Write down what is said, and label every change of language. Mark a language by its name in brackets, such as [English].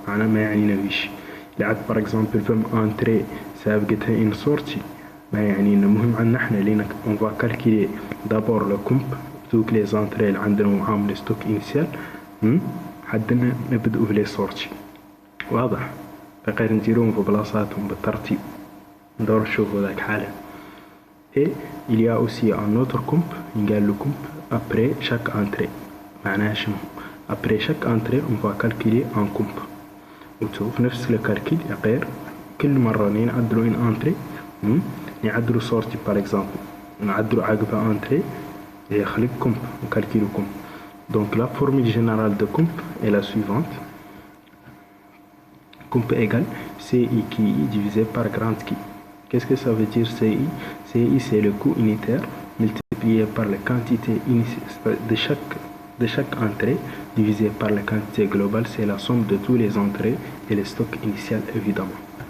[Arabic] أنا ما يعنينا بيش. لعد [French] par exemple [Arabic] فم entrée سابقتها [French] une sortie [Arabic] ما يعنينا. المهم عنا احنا لينا [French] on va calculer d'abord le COMP toutes les entrées [Arabic] اللي عندنا ومعاهم [French] le stock initial [Arabic] حدنا نبدأوا في [French] les sorties. [Arabic] واضح؟ فغير نديروهم في بلاصاتهم بالترتيب. ندور نشوفوا ذاك حالا. [French] Et il y a aussi un autre COMP [Arabic] ينقال له [French] COMP après chaque entrée. [Arabic] معناها شنو؟ [French] Après chaque entrée, on va calculer un COMP. [Arabic] وفي نفس الكالكيل غير كل مرة نعدلوا [French] une entrée [Arabic] نعدلوا [French] sortie par exemple [Arabic] نعدلوا عقبها entrée يخلق COMP نكالكيلو COMP. [French] Donc la formule générale de COMP est la suivante. COMP égale CI qui est divisé par grande qui. Qu'est-ce que ça veut dire CI? CI c'est le coût unitaire multiplié par la quantité initiale de chaque entrée divisé par la quantité globale, c'est la somme de tous les entrées et le stock initial évidemment.